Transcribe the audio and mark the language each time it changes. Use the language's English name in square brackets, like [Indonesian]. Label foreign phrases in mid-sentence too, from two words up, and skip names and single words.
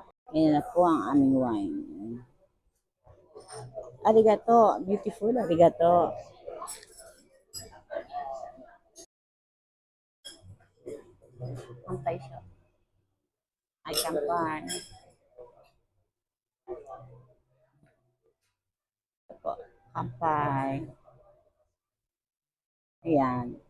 [Filipino] Yan na po ang aming wine. [Japanese] Arigato. Beautiful. Arigato. [Filipino] Kampay siya. Ay, kampay. Ito po. Kampay. Ayan.